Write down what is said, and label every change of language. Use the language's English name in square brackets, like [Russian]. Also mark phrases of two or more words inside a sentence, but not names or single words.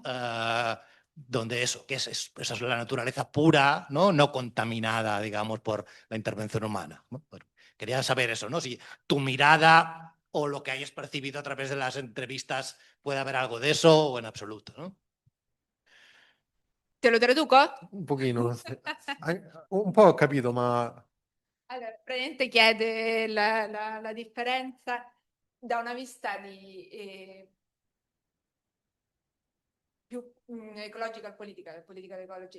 [Spanish] Donde eso, esa es la naturaleza pura, ¿no? No contaminada, digamos, por la intervención humana, ¿no? Bueno, quería saber eso, ¿no? Si tu mirada o lo que hayas percibido a través de las entrevistas puede haber algo de eso o en absoluto, ¿no? [Italian] Te lo traduco? Un pochino. Un po' ho capito, ma Allora, praticamente chiede la differenza da una vista più ecologica politica, politica ecology.